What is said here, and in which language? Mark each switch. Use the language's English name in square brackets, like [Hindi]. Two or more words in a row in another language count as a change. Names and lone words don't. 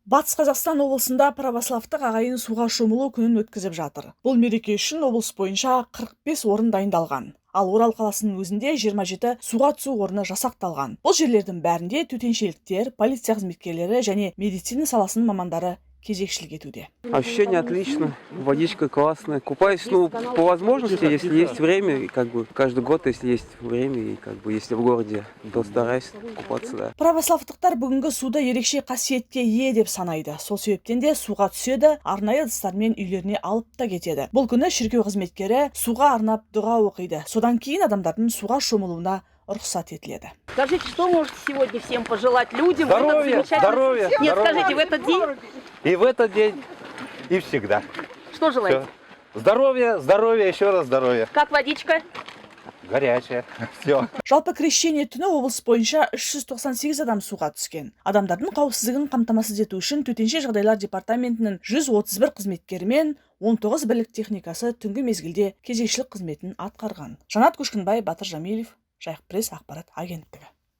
[Kazakh] Батыс Қазақстан облысында православтық ағайын суға шомылу күнін өткізіп жатыр. Бұл мереке үшін облыс бойынша 45 орын дайындалған. Ал Орал қаласының өзінде 27 суға түсу орны жасақталған. Бұл жерлердің бәрінде төтеншеліктер, полиция қызметкерлері және медицина саласының мамандары кезекшілік етуде. [Russian] Ощущение отлично, водичка классная. Купаюсь, по возможности, если есть время, и каждый год, если есть время, и если в городе, то стараюсь купаться, да. [Kazakh] Православтықтар бүгінгі суды ерекше қасиетке ие деп санайды. Сол себептен де суға түседі, арнайы ыдыстармен үйлеріне алып та кетеді. Бұл күні шіркеу қызметкері суға арнап дұға оқиды. Содан кейін адамдардың суға шомылуына рұқсат етіледі. [Russian] Скажите, что можете сегодня всем пожелать людям? Здоровья, здоровья. Нет, здоровья. скажите, в этот день? И в этот день, и всегда. Что желаете? Всё. Здоровья, здоровья, еще раз здоровья. Как водичка? Горячая. Все. [Kazakh] Жалпы крещение түні облыс бойынша 398 адам суға түскен. Адамдардың қауіпсіздігін қамтамасыз ету үшін төтенше жағдайлар департаментінің 131 қызметкері мен 19 бірлік техникасы түнгі мезгілде кезекшілік қызметін атқарған. Жанат Көшкінбай, Батыр Жамилев, Жайық пресс ақпарат агенттігі.